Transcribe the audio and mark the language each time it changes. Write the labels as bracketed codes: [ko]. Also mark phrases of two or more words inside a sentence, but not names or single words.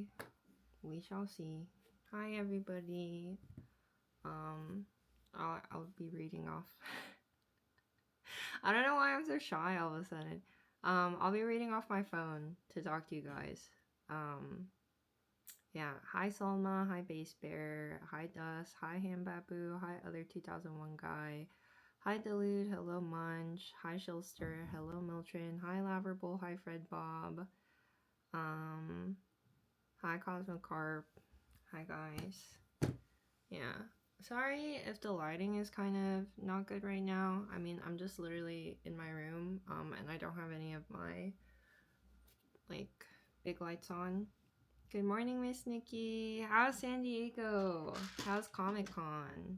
[en] We shall see. Hi everybody. I'll be reading off. I don't know why I'm so shy all of a sudden. I'll be reading off my phone to talk to you guys. Yeah. Hi Salma, hi Base Bear, hi Dust, hi Ham Babu, hi other 2001 guy, hi Delude, hello Munch, hi Shilster, hello Miltrin, hi Laverbull, hi Fred Bob, hi Cosmocarp, hi guys. Yeah. Sorry if the lighting is kind of not good right now. I mean, I'm just literally in my room, and I don't have any of my, like, big lights on. Good morning, Miss Nikki. How's San Diego? How's Comic Con?